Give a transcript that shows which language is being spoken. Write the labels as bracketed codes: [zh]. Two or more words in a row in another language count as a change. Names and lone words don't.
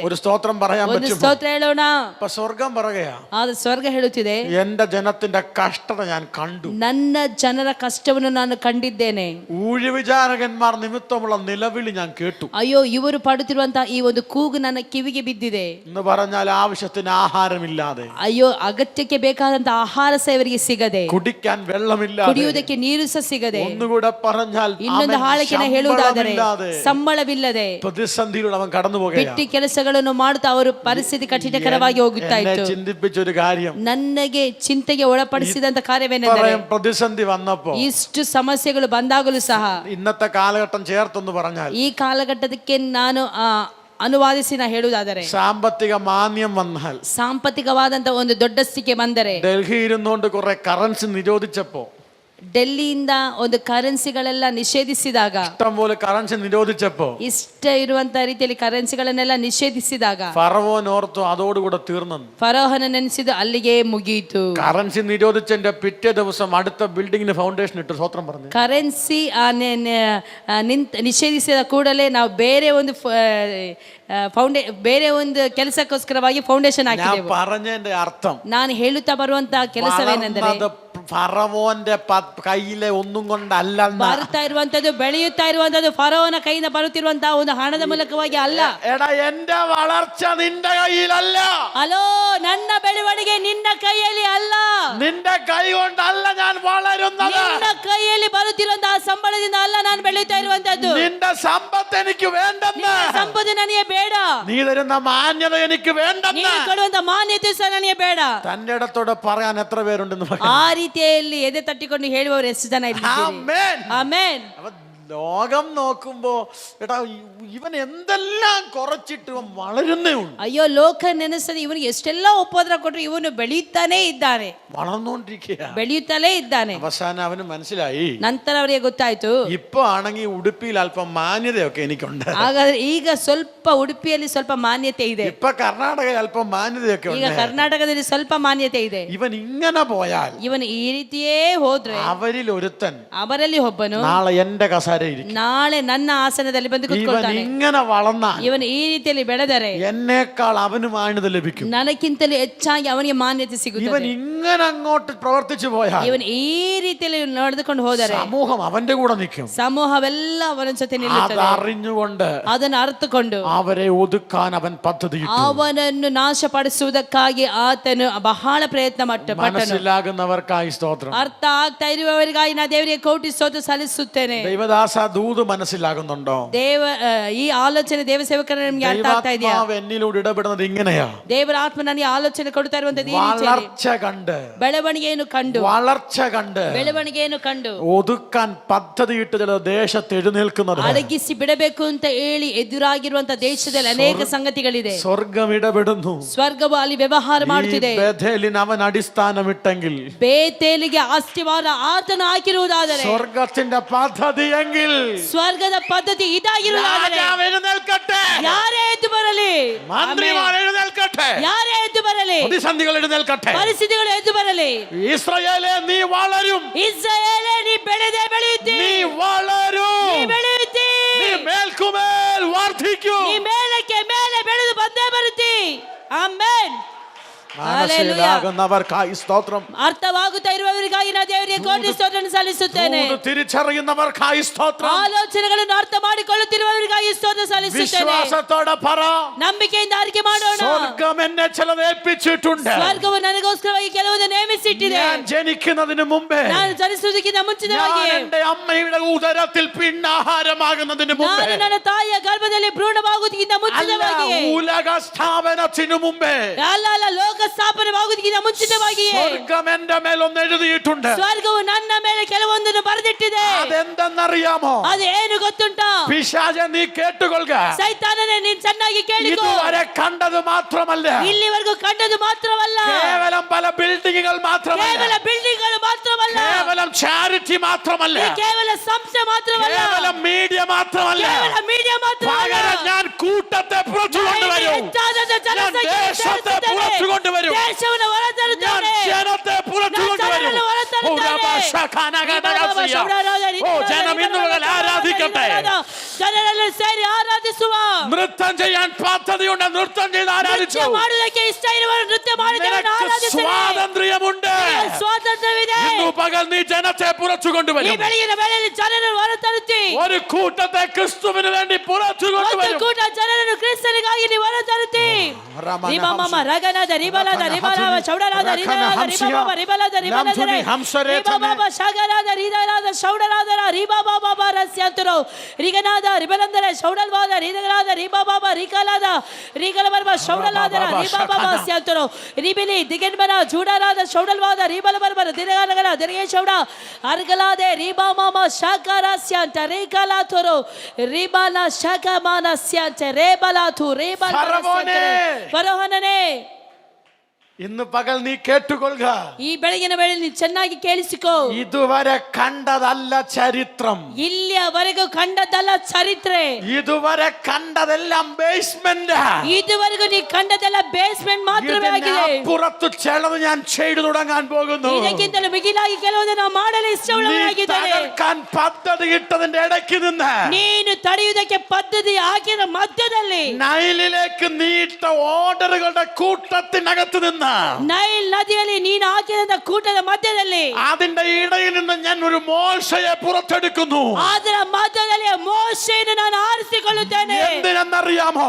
[ml] ഒരു സ്തോത്രം പറയാൻ [kn] ಒಂದು [ml] പറ്റും. [kn] ಸ್ತೋತ್ರ ಹೇಳೋಣ. [ml] സ്വർഗം പറയുകയാ, [kn] ಆದ ಸ್ವರ್ಗ ಹೇಳುತ್ತಿದೆ, [ml] എന്റെ ജനത്തിന്റെ കഷ്ടത ഞാൻ കണ്ടു, [kn] ನನ್ನ ಜನರ ಕಷ್ಟವನ್ನು ನಾನು ಕಂಡಿದ್ದೇನೆ, [ml] ഊഴിവിചാരകന്മാർ നിമിത്തമുള്ള നിലവിളി ഞാൻ കേട്ടു. [kn] ಅಯ್ಯೋ ಇವರು ಪಡುತ್ತಿರುವಂತಹ ಈ ಒಂದು ಕೂಗು ನನ್ನ ಕಿವಿಗೆ ಬಿದ್ದಿದೆ [ml] എന്ന് പറഞ്ഞാൽ ആവശ്യത്തിന് ആഹാരമില്ലാതെ, [kn] ಅಯ್ಯೋ ಅಗತ್ಯಕ್ಕೆ ಬೇಕಾದಂತ ಆಹಾರ ಸಹ ಇವರಿಗೆ ಸಿಗದೆ, [ml] കുടിക്കാൻ വെള്ളമില്ലാതെ, [kn] ಕುಡಿಯುವುದಕ್ಕೆ ನೀರು ಸಹ ಸಿಗದೆ, [ml] ഒന്നുകൂടെ പറഞ്ഞാൽ [kn] ಇನ್ನೊಂದು ಹಾಳಿಕೆನ ಹೇಳುವುದಾದರೆ ಸಂಬಳವಿಲ್ಲದೆ [ml] പ്രതിസന്ധിയിലൂടെ അവൻ കടന്നു പോകുകയാണ്. [kn] ಬಿಟ್ಟಿ ಕೆಲಸಗಳನ್ನು ಮಾಡುತ್ತಾ ಅವರು ಪರಿಸ್ಥಿತಿ ಕಠಿಣಕರವಾಗಿ ಹೋಗುತ್ತಾ ಇತ್ತು. [ml] ചിന്തിപ്പിച്ചൊരു കാര്യം, [kn] ನನಗೆ ಚಿಂತೆಗೆ ಒಳಪಡಿಸಿದಂತ ಕಾರ್ಯವೇನೆಂದರೆ [ml] പ്രതിസന്ധി വന്നപ്പോ, [kn] ಇಷ್ಟು ಸಮಸ್ಯೆಗಳು ಬಂದಾಗಲೂ ಸಹ [ml] ഇന്നത്തെ കാലഘട്ടം ചേർത്തെന്ന് പറഞ്ഞാൽ, [kn] ಈ ಕಾಲಘಟ್ಟಕ್ಕೆ ನಾನು ಅನುವಾದಿಸಿ ನಾ ಹೇಳುವುದಾದರೆ, [ml] സാമ്പത്തിക മാന്യം വന്നാൽ, [kn] ಸಾಂಪತ್ತಿಕವಾದಂತ ಒಂದು ದೊಡ್ಡ ಸ್ಥಿತಿ ಬಂದರೆ, [ml] ഡൽഹി ഇരുന്നുകൊണ്ട് കുറെ കറൻസി നിരോധിച്ചപ്പോ, [kn] ಡೆಲ್ಲಿಯಿಂದ ಒಂದು ಕರೆನ್ಸಿಗಳೆಲ್ಲ ನಿಷೇಧಿಸಿದಾಗ, [ml] ഇഷ്ടംപോലെ കറൻസി നിരോധിച്ചപ്പോ, [kn] ಇಷ್ಟ ಇರುವಂತ ರೀತಿಯಲ್ಲಿ ಕರೆನ್ಸಿಗಳನ್ನೆಲ್ಲ ನಿಷೇಧಿಸಿದಾಗ [ml] ഫറവോൻ ഓർത്തു അതോടുകൂടെ തീർന്നെന്ന്. [kn] ಫರೋಹನ ನೆನೆಸಿದ್ದು ಅಲ್ಲಿಗೆ ಮುಗಿಯಿತು. [ml] കറൻസി നിരോധിച്ചതിന്റെ പിറ്റേ ദിവസം അടുത്ത ബിൽഡിങ്ങിന് ഫൗണ്ടേഷൻ ഇട്ട് സ്വത്രം പറഞ്ഞു. [kn] ಕರೆನ್ಸಿ ನಿಷೇಧಿಸಿದ ಕೂಡಲೇ ನಾವು ಬೇರೆ ಒಂದು ಬೇರೆ ಒಂದು ಕೆಲಸಕ್ಕೋಸ್ಕರವಾಗಿ ಫೌಂಡೇಶನ್ ಹಾಕಿದೆವು. [ml] പറഞ്ഞതിന്റെ അർത്ഥം, [kn] ನಾನು ಹೇಳುತ್ತಾ ಬರುವಂತಹ ಕೆಲಸವೇನೆಂದರೆ, [ml] ഫറവോന്റെ കയ്യിലെ ഒന്നും കൊണ്ടല്ല, [kn] ಬರ್ತಾ ಇರುವಂತದ್ದು ಬೆಳೆಯುತ್ತಾ ಇರುವಂತದ್ದು ಫರೋವನ ಕೈಯಿಂದ ಬರುತ್ತಿರುವಂತಹ ಒಂದು ಹಣದ ಮೂಲಕವಾಗಿ ಅಲ್ಲ. [ml] എടാ, എന്റെ വളർച്ച നിന്റെ കയ്യിലല്ല. [kn] ಅಲೋ, ನನ್ನ ಬೆಳವಣಿಗೆ ನಿನ್ನ ಕೈಯಲ್ಲಿ ಅಲ್ಲ. [ml] നിന്റെ കൈ കൊണ്ടല്ല ഞാൻ വളരുന്നത്. [kn] ನಿನ್ನ ಕೈಯಲ್ಲಿ ಬರುತ್ತಿರುವಂತಹ ಸಂಬಳದಿಂದ ಅಲ್ಲ ನಾನು ಬೆಳೆಯುತ್ತಾ ಇರುವಂತದ್ದು. [ml] നിന്റെ സമ്പത്ത് എനിക്ക് വേണ്ടെന്ന്, [kn] ಸಂಪತ್ತು ನನಗೆ ಬೇಡ. [ml] നീ തരുന്ന മാന്യത എനിക്ക് വേണ്ടെന്ന്, [kn] ನೀನು ಕೊಡುವಂತ ಮಾನ್ಯತೆ ಸಹ ನನಗೆ ಬೇಡ. [ml] തന്റെ ഇടത്തോടെ പറയാൻ എത്ര പേരുണ്ടെന്ന് [kn] ಆ ರೀತಿಯಲ್ಲಿ ಎದೆ ತಟ್ಟಿಕೊಂಡು ಹೇಳುವವರು ಎಷ್ಟು ಜನ ಇದ್ದಾರೆ? ಆಮೆನ್. [ml] ലോകം നോക്കുമ്പോ എടാ ഇവൻ എന്തെല്ലാം കുറച്ചിട്ട് വളരുന്നേ ഉള്ളൂ. [kn] ಅಯ್ಯೋ, ಲೋಕ ನೆನೆಸದೆ ಇವನಿಗೆ ಎಷ್ಟೆಲ್ಲ ಉಪದ್ರ ಕೊಟ್ಟರು ಇವನು ಬೆಳೆಯುತ್ತಾನೆ ಇದ್ದಾನೆ, [ml] വളർന്നുകൊണ്ടിരിക്കുക, [kn] ಬೆಳೆಯುತ್ತಲೇ ಇದ್ದಾನೆ. [ml] അവസാനം അവന് മനസ്സിലായി. [kn] ನಂತರ ಅವರಿಗೆ ಗೊತ್ತಾಯ್ತು, [ml] ഇപ്പൊ ആണെങ്കിൽ ഉടുപ്പിയിൽ അല്പം മാന്യതയൊക്കെ എനിക്കുണ്ട്. [kn] ಹಾಗಾದ್ರೆ ಈಗ ಸ್ವಲ್ಪ ಉಡುಪಿಯಲ್ಲಿ ಸ್ವಲ್ಪ ಮಾನ್ಯತೆ ಇದೆ, [ml] ഇപ്പൊ കർണാടകയിൽ അല്പം മാന്യതയൊക്കെ [kn] ಈಗ [ml] ഉണ്ട്. [kn] ಕರ್ನಾಟಕದಲ್ಲಿ ಸ್ವಲ್ಪ ಮಾನ್ಯತೆ ಇದೆ. [ml] ഇവൻ ഇങ്ങനെ പോയാൽ, [kn] ಇವನು ಈ ರೀತಿಯೇ ಹೋದ್ರೆ [ml] അവരിൽ ഒരുത്തൻ [kn] ಅವರಲ್ಲಿ ಒಬ್ಬನು [ml] നാളെ എന്റെ കസാര [kn] ನಾಳೆ ನನ್ನ ಆಸನದಲ್ಲಿ ಬಂದು ಕೂತ್ಕೊಳ್ತಾನೆ. [ml] ഇങ്ങനെ വളർന്നാൽ, [kn] ಇವನು ಈ ರೀತಿಯಲ್ಲಿ ಬೆಳೆದರೆ [ml] എന്നേക്കാൾ അവന് മാന്യത ലഭിക്കും. [kn] ನನಗಿಂತಲೂ ಹೆಚ್ಚಾಗಿ ಅವನಿಗೆ ಮಾನ್ಯತೆ [ml] ഇവൻ [kn] ಸಿಗುತ್ತದೆ. [ml] ഇങ്ങനെ അങ്ങോട്ട് പ്രവർത്തിച്ചു പോയാൽ, [kn] ಇವನು ಈ ರೀತಿಯಲ್ಲಿ ನಡೆದುಕೊಂಡು ಹೋದರೆ [ml] സമൂഹം അവന്റെ കൂടെ നിൽക്കും. [kn] ಸಮೂಹವೆಲ್ಲ ಅವನ ಜೊತೆ ನಿಲ್ಲುತ್ತದೆ. [ml] അതറിഞ്ഞുകൊണ്ട് [kn] ಅದನ್ನು ಅರ್ಥಕೊಂಡು [ml] അവരെ ഒതുക്കാൻ അവൻ പദ്ധതി ഇട്ടു. [kn] ಅವನನ್ನು ನಾಶಪಡಿಸುವುದಕ್ಕಾಗಿ ಆತನು ಬಹಳ ಪ್ರಯತ್ನ ಪಟ್ಟನು. [ml] മനസ്സിലാകുന്നവർക്കായി സ്തോത്രം. [kn] ಅರ್ಥ ಆಗ್ತಾ ಇರುವವರಿಗಾಗಿ ನಾ ದೇವರಿಗೆ ಕೋಟಿ ಸ್ತೋತ್ರ ಸಲ್ಲಿಸುತ್ತೇನೆ. [ml] ദൈവദാസ, ദൂത് മനസ്സിലാകുന്നുണ്ടോ? [kn] ಈ ಆಲೋಚನೆ ದೇವ ಸೇವಕರ ನಿಮ್ಗೆ ಅರ್ಥ ಆಗ್ತಾ ಇದೆಯಾ? [ml] എന്നിലൂടെ ഇടപെടുന്നത് ഇങ്ങനെയാ. [kn] ದೇವರ ಆತ್ಮ ನನಗೆ ಆಲೋಚನೆ ಕೊಡ್ತಾ ಇರುವಂತದ್ದು ಈ ರೀತಿಯಲ್ಲಿ [ml] വളർച്ച കണ്ട്, [kn] ಬೆಳವಣಿಗೆಯನ್ನು ಕಂಡು, [ml] വളർച്ച കണ്ട് [kn] ಬೆಳವಣಿಗೆಯನ್ನು ಕಂಡು [ml] ഒതുക്കാൻ പദ്ധതിയിട്ട് ചില ദേശത്ത് എഴുന്നേൽക്കുന്നത്, [kn] ಅಡಗಿಸಿ ಬಿಡಬೇಕು ಅಂತ ಹೇಳಿ ಎದುರಾಗಿರುವಂತ ದೇಶದಲ್ಲಿ ಅನೇಕ ಸಂಗತಿಗಳಿದೆ. [ml] സ്വർഗം ഇടപെടുന്നു. [kn] ಸ್ವರ್ಗವು ಅಲ್ಲಿ ವ್ಯವಹಾರ ಮಾಡುತ್ತಿದೆ. [ml] ബേഥേലിന് അവൻ അടിസ്ഥാനമിട്ടെങ്കിൽ, [kn] ಬೇತೇಲಿಗೆ ಅಸ್ತಿವಾರ ಆತನು ಹಾಕಿರುವುದಾದರೆ, [ml] സ്വർഗത്തിന്റെ പദ്ധതിയെങ്കിൽ [kn] ಸ್ವರ್ಗದ ಪದ್ಧತಿ ಇದಾಗಿರುವುದಾದರೆ [ml] രാജാവ് എഴുന്നേൽക്കട്ടെ, [kn] ಯಾರೇ ಎದ್ದು ಬರಲಿ, [ml] മന്ത്രിമാർ എഴുന്നേൽക്കട്ടെ, [kn] ಯಾರೇ ಎದ್ದು ಬರಲಿ, [ml] പ്രതിസന്ധികൾ എഴുന്നേൽക്കട്ടെ, [kn] ಪರಿಸ್ಥಿತಿಗಳು ಎದ್ದು ಬರಲಿ. [ml] ഇസ്രായേലേ നീ വളരും, [kn] ಇಸ್ರಾಯೇಲೇ ನೀ ಬೆಳೆದೇ ಬೆಳೆಯುತ್ತಿ, [ml] നീ വളരും, [kn] ನೀ ಬೆಳೆಯುತ್ತಿ, [ml] നീ മേൽക്കുമേൽ വർദ്ധിക്കും. [kn] ನೀ ಮೇಲಕ್ಕೆ ಮೇಲೆ ಬೆಳೆದು ಬಂದೇ ಬರುತ್ತಿ. ಆಮೆನ್. [ml] മനസ്സിലാകുന്നവർക്കായി സ്തോത്രം. [kn] ಅರ್ಥವಾಗುತ್ತಾ ಇರುವವರಿಗಾಗಿ ನಾನು ದೇವರಿಗೆ ಕೋಟಿ ಸ್ತೋತ್ರವನ್ನು ಸಲ್ಲಿಸುತ್ತೇನೆ. [ml] തിരിച്ചറിയുന്നവർക്കായി സ്തോത്രം. [kn] ಆಲೋಚನೆಗಳನ್ನು ಅರ್ಥ ಮಾಡಿಕೊಳ್ಳುತ್ತಿರುವವರಿಗಾಗಿ ಸ್ತೋತ್ರ ಸಲ್ಲಿಸುತ್ತೇನೆ. [ml] വിശ്വാസത്തോടെ പറ, [kn] ನಂಬಿಕೆಯಿಂದ ಆರಿಕೆ ಮಾಡೋಣ. [ml] സ്വർഗ്ഗം എന്നെ ചിലത് ഏൽപ്പിച്ചിട്ടുണ്ട്. [kn] ಸ್ವರ್ಗವು ನನಗೋಸ್ಕರವಾಗಿ ಕೆಲವನ್ನು ನೇಮಿಸಿಟ್ಟಿದೆ. [ml] ഞാൻ ജനിക്കുന്നതിന് മുമ്പേ, [kn] ನಾನು ಜನಿಸುವುದಕ್ಕಿಂತ ಮುಂಚಿತವಾಗಿ, [ml] ഞാൻ എൻ്റെ അമ്മയുടെ ഉദരത്തിൽ പിണ്ണാഹാരമാകുന്നതിന് മുമ്പേ, [kn] ನಾನು ನನ್ನ ತಾಯಿಯ ಗರ್ಭದಲ್ಲಿ ಭ್ರೂಣವಾಗುವುದಕ್ಕಿಂತ ಮುಂಚಿತವಾಗಿ, [ml] ഉലക സ്ഥാപനത്തിനു മുമ്പേ, [kn] ಅಲ್ಲ ಲೋಕ ಸ್ಥಾಪನವಾಗುವುದಕ್ಕಿಂತ ಮುಂಚಿತವಾಗಿ [ml] സ്വർഗ്ഗം എൻ്റെ മേൽ ഒന്ന് എഴുതിയിട്ടുണ്ട്. [kn] ಸ್ವರ್ಗವು ನನ್ನ ಮೇಲೆ ಕೆಲವೊಂದನ್ನು ಬರೆದಿಟ್ಟಿದೆ. [ml] അതെന്തെന്നറിയാമോ? [kn] ಅದು ಏನು ಗೊತ್ತುಂಟಾ? [ml] പിശാചേ, നീ കേട്ടുകൊള്ളുക. [kn] ಸೈತಾನನೇ, ನೀನು ಚೆನ್ನಾಗಿ ಕೇಳಿಕೋ. [ml] ഇതുവരെ കണ്ടത് മാത്രമല്ല, [kn] ಇಲ್ಲಿವರೆಗೂ ಕಂಡದು ಮಾತ್ರವಲ್ಲ, [ml] കേവലം പല ബിൽഡിങ്ങുകൾ മാത്രമല്ല, [kn] ಕೇವಲ ಬಿಲ್ಡಿಂಗ್ಗಳು ಮಾತ್ರವಲ್ಲ, [ml] കേവലം ചാരിറ്റി മാത്രമല്ല, [kn] ಕೇವಲ ಸಂಸ್ಥೆ ಮಾತ್ರವಲ್ಲ, [ml] കേവലം മീഡിയ മാത്രമല്ല, [kn] ಕೇವಲ ಮೀಡಿಯಾ ಮಾತ್ರವಲ್ಲ, [ml] പകരം ഞാൻ കൂട്ടത്തെ പുറത്തു കൊണ്ടുവരും. [kn] ಹೆಚ್ಚಾದ ಜನಸಂಖ್ಯೆ [ml] ദേശത്തെ പുറത്തു കൊണ്ടുവരും. [kn] ದೇಶವನ್ನು [ml] ഞാൻ [kn] ಹೊರತರುತ್ತೇನೆ. [ml] ജനത്തെ പുറത്തു കൊണ്ടുവരും. ഓ, ജനം ഇന്ന് മുതൽ ആരാധിക്കട്ടെ. [kn] ಜನರೆಲ್ಲ ಸೇರಿ ಆರಾಧಿಸುವ. [ml] നൃത്തം ചെയ്യാൻ പദ്ധതിയുണ്ട്, നൃത്തം ചെയ്ത് ആരാധിച്ചു. [kn] ನೃತ್ಯ ಮಾಡುವುದಕ್ಕೆ ಇಷ್ಟ ಇರುವವರು ನೃತ್ಯ ಮಾಡಿ ದೇವರನ್ನು [ml] നിനക്ക് [kn] ಆರಾಧಿಸಿರಿ. [ml] സ്വാതന്ത്ര്യമുണ്ട്. [kn] ಸ್ವಾತಂತ್ರ್ಯವಿದೆ. [ml] ഇന്നു പകൽ നീ ജനത്തെ പുറത്തു [kn] ಈ [ml] കൊണ്ടുവരും. [kn] ಬೆಳಗಿನ ವೇಳೆಯಲ್ಲಿ ಜನರನ್ನು ಹೊರತರುತ್ತಿ. [ml] ഒരു കൂട്ടത്തെ ക്രിസ്തുവിന് വേണ്ടി പുറത്തു [kn] ಒಂದು [ml] കൊണ്ടുവരും. [kn] ಕೂಟ ಜನರನ್ನು ಕ್ರಿಸ್ತನಿಗಾಗಿ ನೀವು ಹೊರತರುತ್ತಿ. ರಿಬಾಮಮ ರಗನಾದ ರಿಬಲಾದ ರಿಬಲಾವ ಚೌಡರಾದ ರಿದಲಾದ ರಿಬಾಬ ರಿಬಲಾದ ರಿಬಲಾದರೆ ರಿಬಾಬ ಶಗರಾದ ರಿದಲಾದ ಚೌಡರಾದ ರಿಬಾಬಾಬ ರಸ್ಯಾಂತರೋ ರಿಗನಾದ ರಿಬಲಂದರೆ ಚೌಡಲ್ವಾದ ರಿದಲಾದ ರಿಬಾಬಾಬ ರಿಕಲಾದ ರಿಗಲಬರ್ಬ ಚೌಡಲಾದ ರಿಬಾಬಾಬ ಸ್ಯಾಂತರೋ ರಿಬಿಲಿ ದಿಗನ್ಬನ ಜೂಡರಾದ ಚೌಡಲ್ವಾದ ರಿಬಲಬರ್ಬರ ದಿನಗನಗನ ದಿನಗೆ ಚೌಡ ಅರ್ಗಲಾದೆ ರಿಬಾಮಮ ಶಾಕರಾಸ್ಯಾಂತ ರೇಕಲಾತರೋ ರಿಬಾಲ ಶಾಕಮಾನ ಸ್ಯಾಂತ ರೇಬಲಾತು ರೇಬಲ ಫರೋಹನನೇ, [ml] ഇന്ന് പകൽ നീ കേട്ടുകൊള്ളുക. [kn] ಈ ಬೆಳಗಿನ ವೇಳೆಯಲ್ಲಿ ನೀನು ಚೆನ್ನಾಗಿ ಕೇಳಿಸಿಕೋ. [ml] ഇതുവരെ കണ്ടതല്ല ചരിത്രം. [kn] ಇಲ್ಲಿಯವರೆಗೂ ಕಂಡದ್ದಲ್ಲ ಚರಿತ್ರೆ. [ml] ഇതുവരെ കണ്ടതെല്ലാം ബേസ്മെന്റ്. [kn] ಇದುವರೆಗೂ ನೀ ಕಂಡದೆಲ್ಲ ಬೇಸ್ಮೆಂಟ್ ಮಾತ್ರವೇ ಆಗಿದೆ. [ml] പുറത്ത് ചിലത് ഞാൻ ചെയ്തു തുടങ്ങാൻ പോകുന്നു. [kn] ಇದಕ್ಕಿಂತಲೂ ಮಿಗಿಲಾಗಿ ಕೆಲವೊಂದು ನಾವು ಮಾಡಲು ಇಷ್ಟವುಳ್ಳವನಾಗಿದ್ದೇನೆ. [ml] തകർക്കാൻ പദ്ധതി ഇട്ടതിന്റെ ഇടയ്ക്ക് നിന്ന് [kn] ನೀನು ತಡೆಯುವುದಕ್ಕೆ ಪದ್ಧತಿ ಹಾಕಿದ ಮಧ್ಯದಲ್ಲಿ [ml] നൈലിലേക്ക് നീട്ട ഓർഡറുകളുടെ കൂട്ടത്തിനകത്ത് നിന്ന് [kn] ನೈಲ್ ನದಿಯಲ್ಲಿ ನೀನು ಹಾಕಿದ ಕೂಟದ ಮಧ್ಯದಲ್ಲಿ [ml] അതിന്റെ ഇടയിൽ നിന്ന് ഞാൻ ഒരു മോശയെ പുറത്തെടുക്കുന്നു. [kn] ಅದರ ಮಧ್ಯದಲ್ಲಿ ಮೋಶೆಯನ್ನು ನಾನು ಆರಿಸಿಕೊಳ್ಳುತ್ತೇನೆ. [ml] എന്തിനെന്നറിയാമോ?